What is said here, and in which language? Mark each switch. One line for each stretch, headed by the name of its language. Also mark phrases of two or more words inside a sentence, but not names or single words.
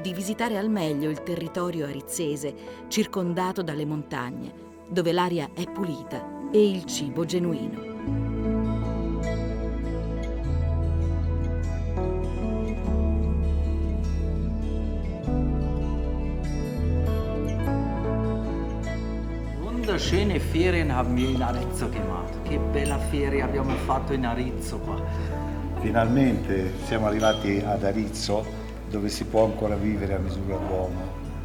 Italian: di visitare al meglio il territorio arizzese, circondato dalle montagne, dove l'aria è pulita e il cibo genuino.
German: Wunderschöne Ferien haben wir in Arizzo gemacht.
Italian: Che bella ferie abbiamo fatto in Arizzo qua. Finalmente siamo arrivati ad Arizzo, dove si può ancora vivere a misura d'uomo.